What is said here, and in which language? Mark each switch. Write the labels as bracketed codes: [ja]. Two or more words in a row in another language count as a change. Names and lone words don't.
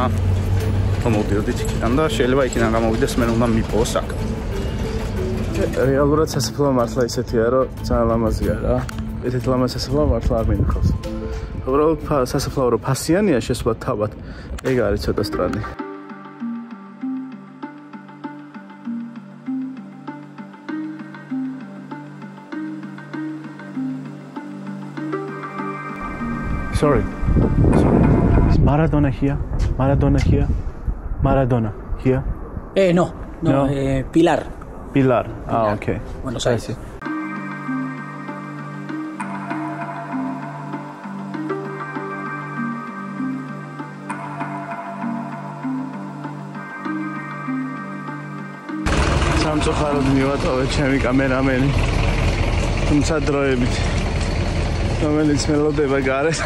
[ka] რომ მოვიდოდით იქიდან და შეიძლება იქიდან გამოვიდეს, მე უნდა მიპოვოს აქ. რეალურად სასაფლაო მართლა ისეთია, რომ ძალიან ლამაზია რა. ესეთ ლამაზ სასაფლაო მართლა არ მინახავს. უბრალოდ სასაფლაო რო ფასიანია შესვლა თავად. ეგ არის ცოტა სტრადი. [en] Sorry. Is Maradona here? Maradona here? Maradona here? No. Pilar. Pilar. Ah, okay. Buenos Aires. [ka] სამწუხაროდ მივატოვე ჩემი კამერამენი. თუმცა დროებით რომელიც მელოდება გარეთ.